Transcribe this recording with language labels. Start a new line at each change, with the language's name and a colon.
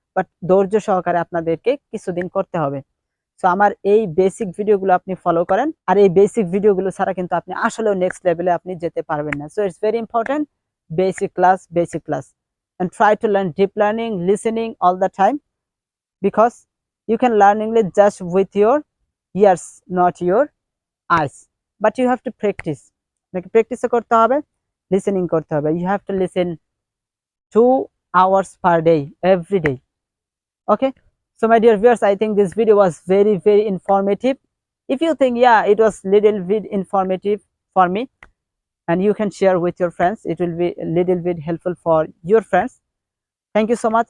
Bangla: But ধৈর্য সহকারে আপনাদেরকে কিছুদিন করতে হবে। সো আমার এই বেসিক ভিডিওগুলো আপনি ফলো করেন, আর এই বেসিক ভিডিওগুলো ছাড়া কিন্তু আপনি আসলে নেক্সট লেভেলে আপনি যেতে পারবেন না।
English: So it's very important, basic class, and try to learn deep learning, listening all the time, because you can learn English just with your ears, not your eyes. But you have to practice,
Bangla: আপনাকে practice করতে হবে, listening করতে হবে।
English: You have to listen 2 hours per day, every day. Okay, so my dear viewers, I think this video was very informative. If you think, yeah, it was little bit informative for me, and you can share with your friends, it will be a little bit helpful for your friends. Thank you so much.